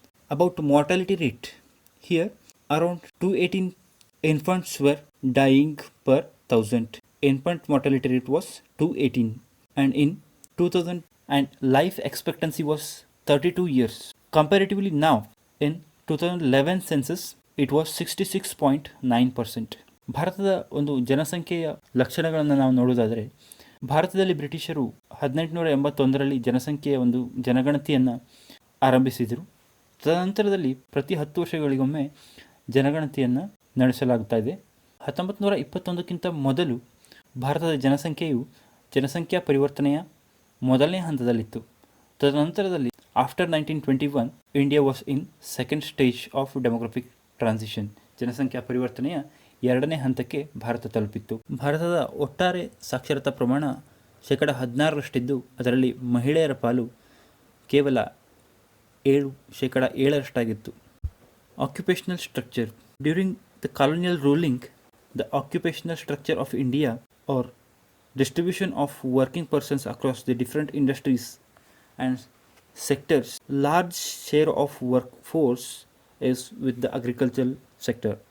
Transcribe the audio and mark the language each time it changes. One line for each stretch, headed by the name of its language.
English: About mortality rate, here around 218 infants were dying per thousand. Infant mortality rate was 218, and in 2000 and life expectancy was 32 years. Comparatively now, in 2011 census, it was 66.9%.
Kannada: ಭಾರತದ ಒಂದು ಜನಸಂಖ್ಯೆಯ ಲಕ್ಷಣಗಳನ್ನು ನಾವು ನೋಡೋದಾದರೆ, ಭಾರತದಲ್ಲಿ ಬ್ರಿಟಿಷರು 1881ರಲ್ಲಿ ಜನಸಂಖ್ಯೆಯ ಒಂದು ಜನಗಣತಿಯನ್ನು ಆರಂಭಿಸಿದರು. ತದನಂತರದಲ್ಲಿ ಪ್ರತಿ 10 ವರ್ಷಗಳಿಗೊಮ್ಮೆ ಜನಗಣತಿಯನ್ನು ನಡೆಸಲಾಗ್ತಾ ಇದೆ. 1921ಕ್ಕಿಂತ ಮೊದಲು ಭಾರತದ ಜನಸಂಖ್ಯಾ ಪರಿವರ್ತನೆಯ ಮೊದಲನೇ ಹಂತದಲ್ಲಿತ್ತು.
English: ತದನಂತರದಲ್ಲಿ after 1921 India was in second stage of demographic transition.
Kannada: ಜನಸಂಖ್ಯಾ ಪರಿವರ್ತನೆಯ ಎರಡನೇ ಹಂತಕ್ಕೆ ಭಾರತ ತಲುಪಿತ್ತು. ಭಾರತದ ಒಟ್ಟಾರೆ ಸಾಕ್ಷರತಾ ಪ್ರಮಾಣ 16%, ಅದರಲ್ಲಿ ಮಹಿಳೆಯರ ಪಾಲು ಕೇವಲ 7%.
English: Occupational structure. During the colonial ruling, the occupational structure of India are distribution of working persons across the different industries and sectors, large share of workforce is with the agricultural sector.